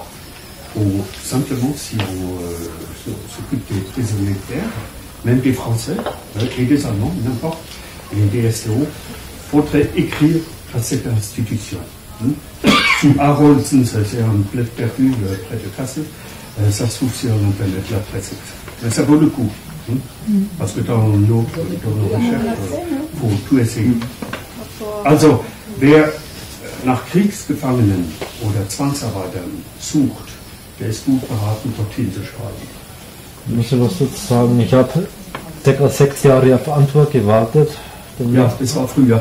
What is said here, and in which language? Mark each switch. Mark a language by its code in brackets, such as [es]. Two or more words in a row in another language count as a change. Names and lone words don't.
[fr] Simplement, si on s'occupe des prisonniers de guerre, même des Français et des Allemands, n'importe, et des STO, faudrait écrire à cette institution. Arolsen, c'est un bled perdu près de Kassel, ça se trouve sur l'internet, la presse. Mais ça vaut le coup, parce que dans nos recherches, il faut tout essayer. [de] Also, wer nach Kriegsgefangenen oder Zwangsarbeitern sucht, der ist gut beraten, dorthin zu schreiben. Ich muss was dazu sagen, ich habe ca. 6 Jahre auf Antwort gewartet. Ja, das war früher.